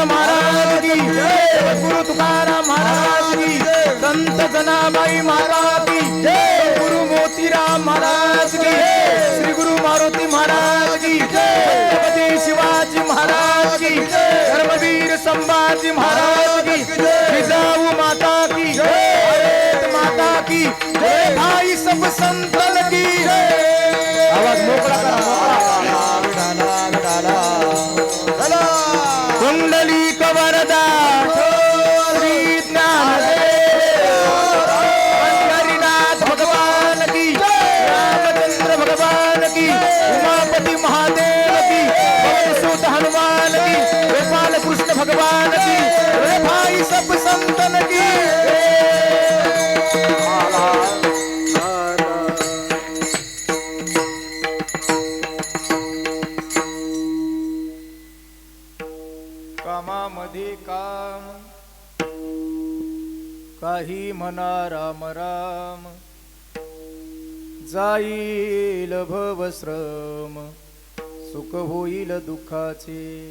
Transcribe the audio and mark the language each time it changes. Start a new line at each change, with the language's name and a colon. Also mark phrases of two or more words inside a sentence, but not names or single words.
Hindi: महाराज की गुरु तुकाराम महाराज की संत जनाबाई महाराज की गुरु मोतीराम महाराज की श्री गुरु मारुती महाराज की छत्रपती शिवाजी महाराज की धर्मवीर संभाजी महाराज की जिजाऊ माता की भारत माता की भाई सब संतन की
Marathi: आवाज मोकळा
Hindi: करा कुंडली कवरदा श्री ज्ञानदेव पंढरीनाथ भगवान की रामचंद्र भगवान की उमापति महादेव की पवन हनुमान की गोपाल कृष्ण भगवान की भाई सब संतन की
Marathi: कामामध्ये काम काही म्हणा राम राम जाईल भवश्रम सुख होईल दुःखाचे